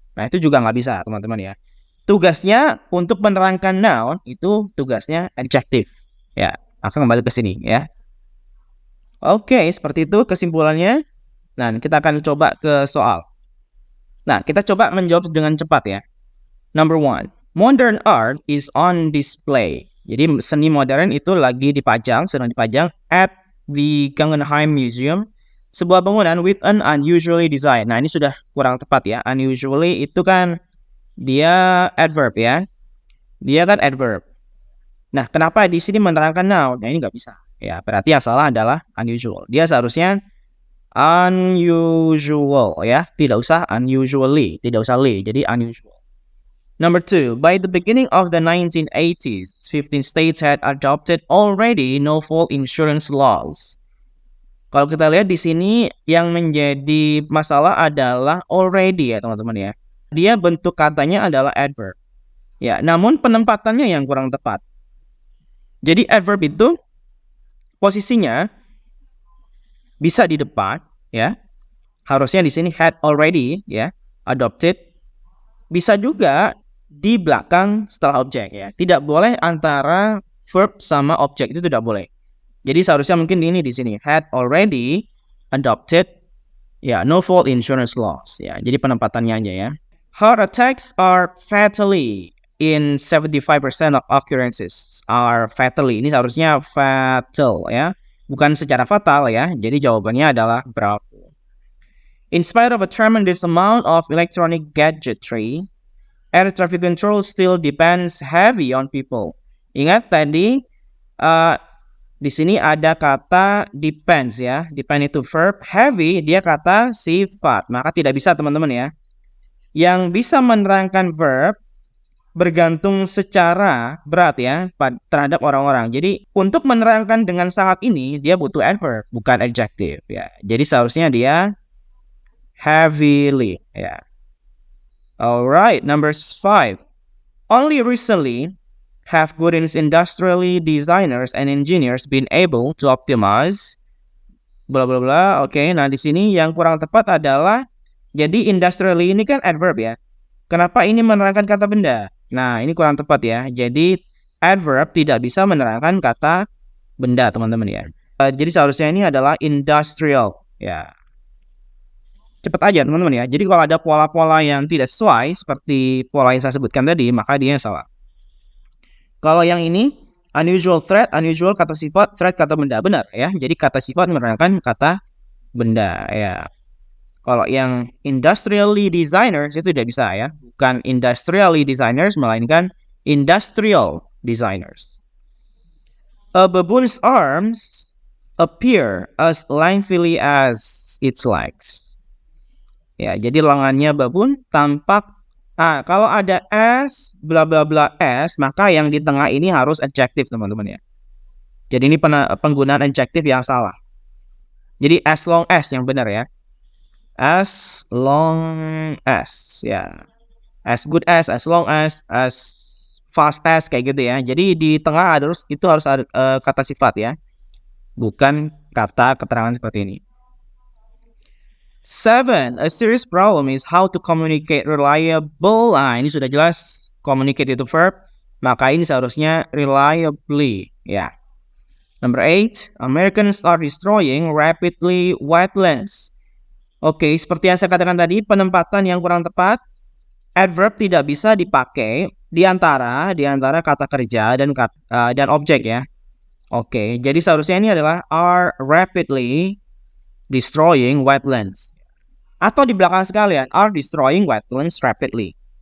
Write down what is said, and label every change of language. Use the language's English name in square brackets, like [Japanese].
[Indonesian] Nah, itu juga nggak bisa, teman-teman ya. Tugasnya untuk menerangkan noun, itu tugasnya adjective. Ya, akan kembali ke sini ya. Oke, seperti itu kesimpulannya. Nah, kita akan coba ke soal. Nah, kita coba menjawab dengan cepat ya. [English] Number 1. Modern art is on display. [Indonesian] Jadi seni modern itu lagi dipajang, sedang dipajang [English] at the Guggenheim Museum, [Indonesian] sebuah bangunan [English] with an unusually design. [Indonesian] Nah, ini sudah kurang tepat ya. Unusually itu kan dia adverb ya. Dia kan adverb. Nah, kenapa di sini menerangkan noun? Nah, ini nggak bisa. Ya, berarti yang salah adalah unusual. Dia seharusnya unusual ya. Tidak usah unusually. Tidak usah li. Jadi unusual. [English] Number 2, by the beginning of the 1980s, 15 states had adopted already no-fault insurance laws. [Indonesian] Kalau kita lihat di sini yang menjadi masalah adalah already ya teman-teman ya. Dia bentuk katanya adalah adverb. Ya, namun penempatannya yang kurang tepat. Jadi adverb itu posisinya bisa di depan ya. Harusnya di sini had already ya, adopted. Bisa juga di belakang setelah objek ya. Tidak boleh antara verb sama objek, itu tidak boleh. Jadi seharusnya mungkin ini di sini [English] had already adopted [Indonesian] ya no-fault insurance laws ya. Jadi penempatannya aja ya. [English] Heart attacks are fatally in 75% of occurrences are fatally. [Indonesian] Ini seharusnya fatal ya. Bukan secara fatal ya. Jadi jawabannya adalah bravo. [English] In spite of a tremendous amount of electronic gadgetry, air traffic control still depends heavy on people. [Indonesian] Ingat tadi di sini ada kata depends ya. Depend itu verb, heavy dia kata sifat. Maka tidak bisa teman-teman ya. Yang bisa menerangkan verb bergantung secara berat ya terhadap orang-orang. Jadi untuk menerangkan dengan sangat ini dia butuh adverb bukan adjective ya. Jadi seharusnya dia heavily ya. [English] Alright, number 5. Only recently have good industrially designers and engineers been able to optimize bla bla bla. [Indonesian] Oke, nah di sini yang kurang tepat adalah jadi industrially ini kan adverb ya. Kenapa ini menerangkan kata benda? Nah, ini kurang tepat ya. Jadi adverb tidak bisa menerangkan kata benda, teman-teman ya. Jadi seharusnya ini adalah industrial ya. Cepat aja teman-teman ya. Jadi kalau ada pola-pola yang tidak sesuai seperti pola yang saya sebutkan tadi, maka dia salah. Kalau yang ini unusual threat, unusual kata sifat, threat kata benda, benar ya. Jadi kata sifat menerangkan kata benda ya. Kalau yang industrially designers itu tidak bisa ya. Bukan industrially designers melainkan industrial designers. [English] A baboon's arms appear as lengthily as its legs. [Indonesian] Ya, jadi lengannya babun tampak kalau ada as bla bla bla as, maka yang di tengah ini harus adjective teman-teman ya. Jadi ini penggunaan adjective yang salah. Jadi as long as yang benar ya. As long as ya. [English] As good as long as fast as [Indonesian] kayak gitu ya. Jadi di tengah itu harus ada kata sifat ya. Bukan kata keterangan seperti ini. [English] 7. A serious problem is how to communicate reliable. [Indonesian] Nah, ini sudah jelas communicate itu verb, maka ini seharusnya reliably ya. [English] Number 8. Americans are destroying rapidly wetlands. [Indonesian] Oke, seperti yang saya katakan tadi, penempatan yang kurang tepat, adverb tidak bisa dipakai di antara kata kerja dan objek ya. Oke, jadi seharusnya ini adalah [English] are rapidly destroying wetlands. [Indonesian] Atau di belakang sekalian, [English] are destroying wetlands rapidly.